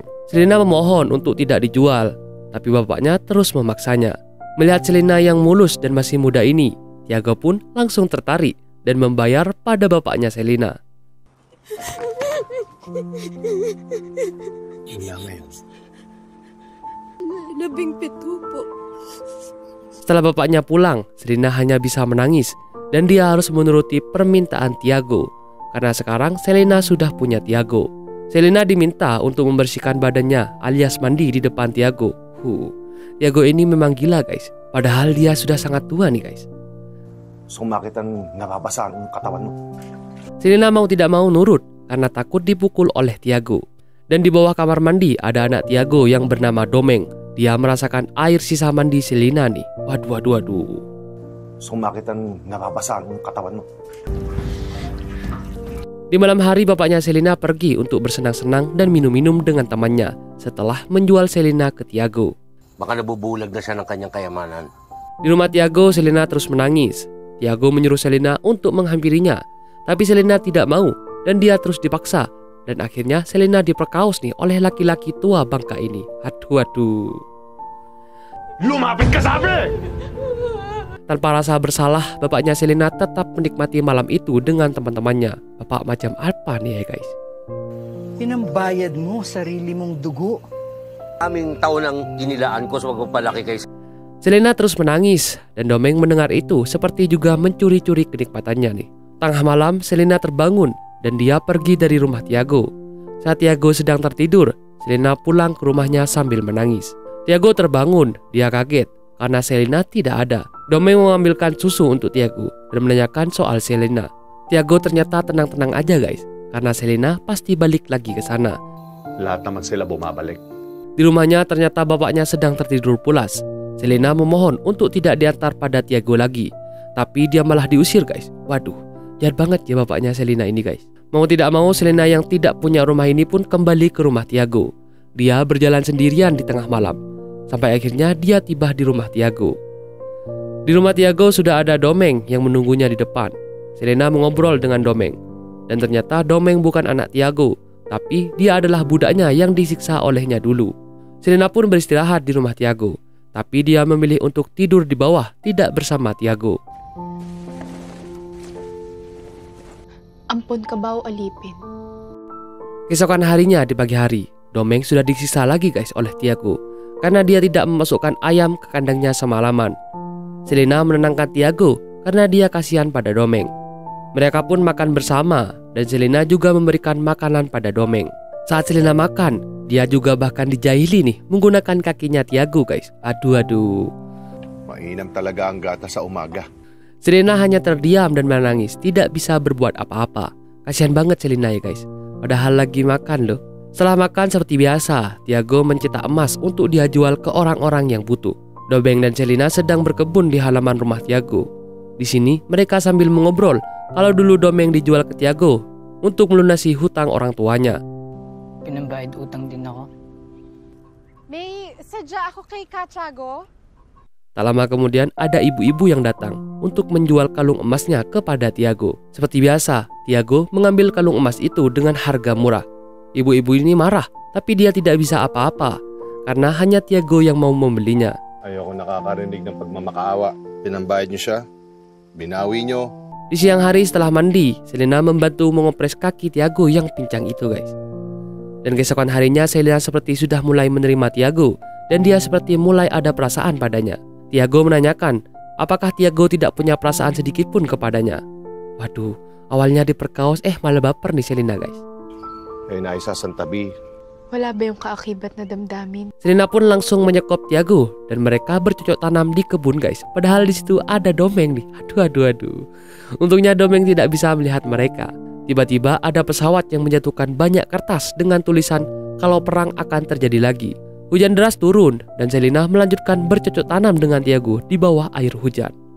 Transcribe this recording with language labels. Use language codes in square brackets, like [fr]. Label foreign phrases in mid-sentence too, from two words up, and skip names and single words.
[id] Selena memohon untuk tidak dijual, tapi bapaknya terus memaksanya. Melihat Selena yang mulus dan masih muda ini, Tiago pun langsung tertarik dan membayar pada bapaknya Selena. [tl] Iya ngayon. Labing-7 po. [id] Setelah bapaknya pulang, Selena hanya bisa menangis dan dia harus menuruti permintaan Tiago. Karena sekarang Selena sudah punya Tiago. Selena diminta untuk membersihkan badannya alias mandi di depan Tiago. Tiago ini memang gila guys, padahal dia sudah sangat tua nih guys. [tl] Sumakit ang nababasaan ng katawan mo. [id] Selena mau tidak mau nurut karena takut dipukul oleh Tiago. Dan di bawah kamar mandi ada anak Tiago yang bernama Domeng. Dia merasakan air sisa mandi Selena nih. Waduh. [tl] Sumakit ang nababasaan ng katawan mo. [id] Di malam hari bapaknya Selena pergi untuk bersenang-senang dan minum-minum dengan temannya setelah menjual Selena ke Tiago. [tl] Baka nabubulag na siya ng kanyang kayamanan. [id] Di rumah Tiago, Selena terus menangis. Tiago menyuruh Selena untuk menghampirinya, tapi Selena tidak mau dan dia terus dipaksa. Dan akhirnya Selena diperkaos nih oleh laki-laki tua bangka ini. Aduh. [tl] Lumapit ka sabi! [id] Tanpa rasa bersalah, bapaknya Selena tetap menikmati malam itu dengan teman-temannya. Bapak macam apa nih ya guys? [tl] Pinambayad mo sarili mong dugo. Aming taon ang inilaan ko sa pagpapalaki kay... [id] Selena terus menangis dan Domeng mendengar itu seperti juga mencuri-curi kenikmatannya nih. Tengah malam Selena terbangun dan dia pergi dari rumah Tiago. Saat Tiago sedang tertidur, Selena pulang ke rumahnya sambil menangis. Tiago terbangun, dia kaget karena Selena tidak ada. Domeng mengambilkan susu untuk Tiago dan menanyakan soal Selena. Tiago ternyata tenang-tenang aja guys, karena Selena pasti balik lagi ke sana. [tl] Lahat naman sila bumabalik. [id] Di rumahnya ternyata bapaknya sedang tertidur pulas. Selena memohon untuk tidak diantar pada Tiago lagi, tapi dia malah diusir guys. Waduh, jahat banget ya bapaknya Selena ini guys. Mau tidak mau Selena yang tidak punya rumah ini pun kembali ke rumah Tiago. Dia berjalan sendirian di tengah malam, sampai akhirnya dia tiba di rumah Tiago. Di rumah Tiago sudah ada Domeng yang menunggunya di depan. Selena mengobrol dengan Domeng. Dan ternyata Domeng bukan anak Tiago, tapi dia adalah budaknya yang disiksa olehnya dulu. Selena pun beristirahat di rumah Tiago, tapi dia memilih untuk tidur di bawah, tidak bersama Tiago. [tl] Ampun ka ba o alipin? [id] Keesokan harinya di pagi hari, Domeng sudah disiksa lagi guys oleh Tiago, karena dia tidak memasukkan ayam ke kandangnya semalaman. Selena menenangkan Tiago karena dia kasihan pada Domeng. Mereka pun makan bersama dan Selena juga memberikan makanan pada Domeng. Saat Selena makan, dia juga bahkan dijahili nih menggunakan kakinya Tiago guys. Aduh. [tl] Mainam talaga ang gata sa umaga. [id] Selena hanya terdiam dan menangis, tidak bisa berbuat apa-apa. Kasihan banget Selena ya guys, padahal lagi makan loh. Setelah makan seperti biasa, Tiago mencetak emas untuk dia jual ke orang-orang yang butuh. Domeng dan Selena sedang berkebun di halaman rumah Tiago. Di sini mereka sambil mengobrol kalau dulu Domeng dijual ke Tiago untuk melunasi hutang orang tuanya. [tl] Pinambayad utang din ako. May sadya ako kay Tiago. [id] Tak lama kemudian ada ibu-ibu yang datang untuk menjual kalung emasnya kepada Tiago. Seperti biasa, Tiago mengambil kalung emas itu dengan harga murah. Ibu-ibu ini marah, tapi dia tidak bisa apa-apa karena hanya Tiago yang mau membelinya. [tl] Ayoko nakakarinig ng pagmamakaawa. Pinambayad niyo siya, binawi niyo. [id] Di siang hari setelah mandi, Selena membantu mengopres kaki Tiago yang pincang itu guys. Dan keesokan harinya Selena seperti sudah mulai menerima Tiago dan dia seperti mulai ada perasaan padanya. Tiago menanyakan apakah Tiago tidak punya perasaan sedikit pun kepadanya. Waduh, awalnya diperkaos malah baper nih Selena guys. [tl] Ay naisasantabi. Wala ba yung kaakibat na damdamin? [id] Selena pun langsung menyekop Tiago dan mereka bercocok tanam di kebun guys. Padahal di situ ada Domeng nih. Aduh. Untungnya Domeng tidak bisa melihat mereka. Tiba-tiba ada pesawat yang menjatuhkan banyak kertas dengan tulisan kalau perang akan terjadi lagi. Hujan deras turun dan Selena melanjutkan bercocok tanam dengan Tiago di bawah air hujan.